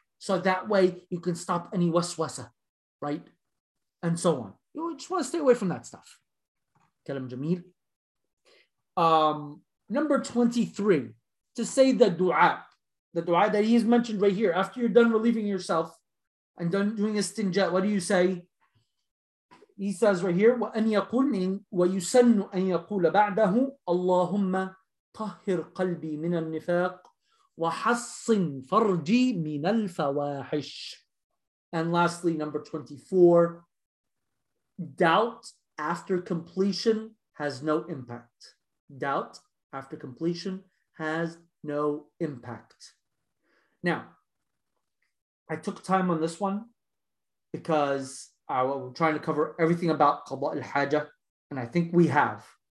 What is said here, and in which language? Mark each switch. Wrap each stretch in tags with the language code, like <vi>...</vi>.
<en>So that way you can stop any waswasa, right? And so on. You just want to stay away from that stuff.</en> <ar>Kalam Jameel.</ar> <en>Number 23, to say the dua that he has mentioned right here, after you're done relieving yourself and done doing a istinja, what do you say? He says right here,</en> <ar>وَأَنْ يَقُلْنِنْ وَيُسَنُّ أَنْ يَقُولَ بَعْدَهُ اللَّهُمَّ طهر قلبي من النفاق وحصن فرجي من الفواحش.</ar> <en>And lastly, number 24, doubt after completion has no impact. Doubt after completion has no impact. Now, I took time on this one because I'm trying to cover everything about qada al-hajah, and I think we have.</en>